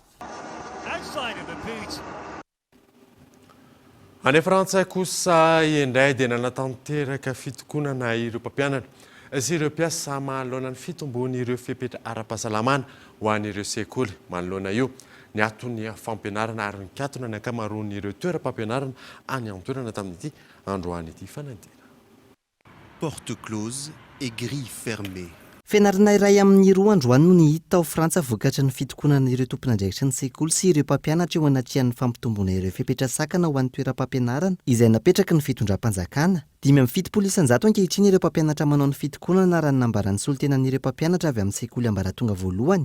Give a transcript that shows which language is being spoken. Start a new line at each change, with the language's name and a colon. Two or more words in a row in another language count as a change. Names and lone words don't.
Malagasy: Any Frantsay kosa indray dia nanatanteraka fitokonana ireo mpampianatra sy ireo mpiasa manoloana ny fitombony ireo fepetra ara-pahasalamana ho an'ireo sekoly manoloana io. Ny atony fampianarana ary nikatona ny ankamaroany ireo toeram-pampianarana any an-toerana tamin'ity androany ity fanadina.
French: Porte close et grille fermée.
Malagasy: Fianarana iray amin'ny roa androany no nihita tao Frantsa vokatra ny fitokonana ireo tompon'andraikitra ny sekoly sy ireo mpampianatra eo anatrian'ny fampitombona ireo fepetra sakana ho an'ny toeram-pampianarana izay napetraka ny fitondram-panjakana. 570 ankehitriny ireo mpampianatra manao ny fitokonana raha ny nambaran'ny solotenan'ireo mpampianatra avy amin'ny sekoly ambaratonga voalohany.